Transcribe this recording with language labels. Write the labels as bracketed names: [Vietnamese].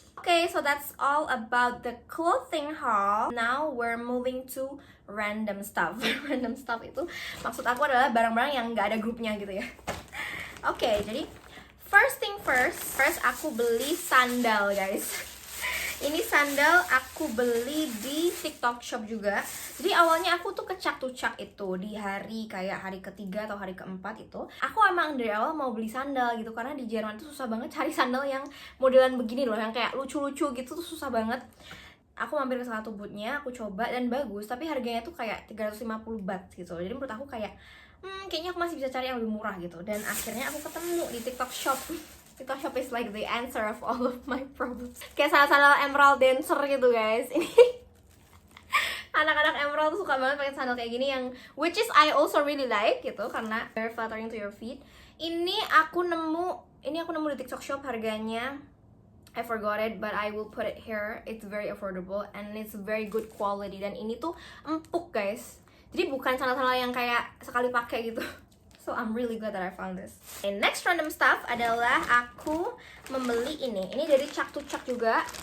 [English] Okay, so that's all about the clothing haul. Now we're moving to random stuff. [Indonesian] Random stuff itu maksud aku adalah barang-barang yang nggak ada grupnya gitu ya. Oke, jadi [English] first thing first [Indonesian] aku beli sandal guys. Ini sandal aku beli di TikTok Shop juga. Jadi awalnya aku tuh kecak-tucak itu di hari kayak hari ketiga atau hari keempat itu. Aku emang dari awal mau beli sandal gitu, karena di Jerman tuh susah banget cari sandal yang modelan begini loh, yang kayak lucu-lucu gitu tuh susah banget. Aku mampir ke salah satu bootnya, aku coba dan bagus, tapi harganya tuh kayak 350 baht gitu. Jadi menurut aku kayak kayaknya aku masih bisa cari yang lebih murah gitu. Dan akhirnya aku ketemu di TikTok Shop. [English] TikTok Shop is like the answer of all of my problems. [Indonesian] Kayak sandal emerald dancer gitu guys. Ini anak-anak emerald tuh suka banget pakai sandal kayak gini, yang [English] which is I also really like [Indonesian] gitu, karena [English] very flattering to your feet. [Indonesian] Ini aku nemu di TikTok Shop, harganya [English] I forgot it, but I will put it here. It's very affordable and it's very good quality. [Indonesian] Dan ini tuh empuk guys. Jadi bukan sandal-sandal yang kayak sekali pakai gitu. [English] So I'm really glad that I found this. [Indonesian] Okay, next random stuff adalah aku membeli ini. Ini dari Chak to Chak juga.